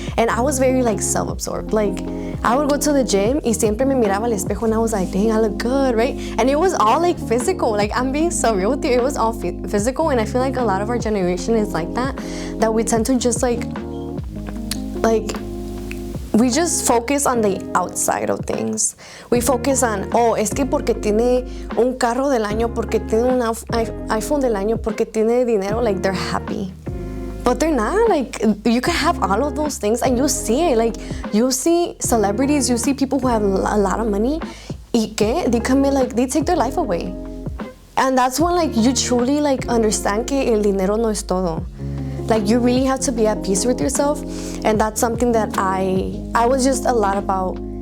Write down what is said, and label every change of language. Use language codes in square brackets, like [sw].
[en] And I was very, like, self-absorbed. Like, I would go to the gym [es] y siempre me miraba al espejo [en] and I was like, dang, I look good, right? And it was all, like, physical. Like, I'm being so real with you. It was all physical, and I feel like a lot of our generation is like that we tend to just, like, we just focus on the outside of things. We focus on, oh, [es] es que porque tiene un carro del año, porque tiene un iPhone del año, porque tiene dinero, [en] like, they're happy. But they're not. Like, you can have all of those things and you see it. Like, you see celebrities, you see people who have a lot of money, [es] y que [en] they come in, like, they take their life away. And that's when, like, you truly, like, understand [es] que el dinero no es todo. [en] Like, you really have to be at peace with yourself. And that's something that I was just a lot about.